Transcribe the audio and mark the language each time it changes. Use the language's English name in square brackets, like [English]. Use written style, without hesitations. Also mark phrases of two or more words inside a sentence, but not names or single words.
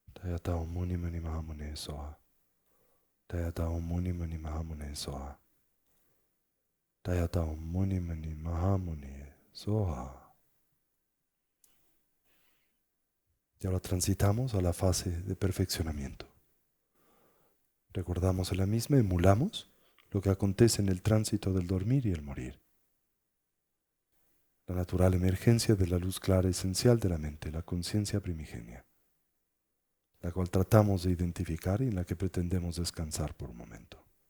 [Sanskrit] तद्यथा ओं मुनि मणि महामुने स्वाहा। तद्यथा ओं मुनि मणि महामुने स्वाहा. तद्यथा ओं मुनि मणि महामुने स्वाहा. [Spanish] Y ahora transitamos a la fase de perfeccionamiento. Recordamos en la misma, emulamos lo que acontece en el tránsito del dormir y el morir. La natural emergencia de la luz clara esencial de la mente, la conciencia primigenia, la cual tratamos de identificar y en la que pretendemos descansar por un momento.